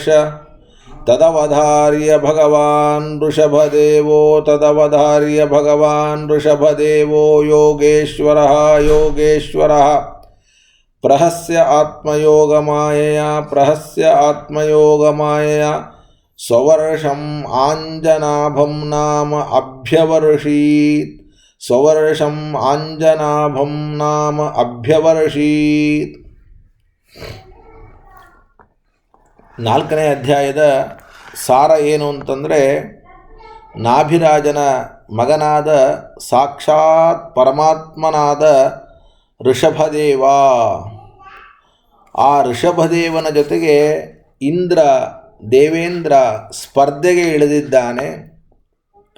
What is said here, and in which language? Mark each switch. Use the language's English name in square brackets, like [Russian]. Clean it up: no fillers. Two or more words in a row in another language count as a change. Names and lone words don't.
[Sanskrit] ತದವಧಾರ್ಯ ಭಗವಾನ್ ಋಷಭದೇವೋ, ತದವಧಾರ್ಯ ಭಗವಾನ್ ಋಷಭದೇವೋ ಯೋಗೇಶ್ವರಃ ಯೋಗೇಶ್ವರಃ ಪ್ರಹಸ್ಯ ಆತ್ಮಯೋಗಮಾಯೆಯ, ಪ್ರಹಸ್ಯ ಆತ್ಮಯೋಗಮಾಯೆಯ ಸ್ವವರ್ಷಂ ಆಂಜನಾಭಂ ನಾಮ ಅಭ್ಯವರ್ಷೀತ್, ಸ್ವವರ್ಷಂ ಆಂಜನಾಭಂ ನಾಮ ಅಭ್ಯವರ್ಷೀತ್. [Kannada] 4ನೇ ಅಧ್ಯಾಯದ ಸಾರ ಏನು ಅಂತಂದರೆ, ನಾಭಿರಾಜನ ಮಗನಾದ ಸಾಕ್ಷಾತ್ ಪರಮಾತ್ಮನಾದ ಋಷಭದೇವ, ಆ ಋಷಭದೇವನ ಜೊತೆಗೆ ಇಂದ್ರ ದೇವೇಂದ್ರ ಸ್ಪರ್ಧೆಗೆ ಇಳಿದಿದ್ದಾನೆ.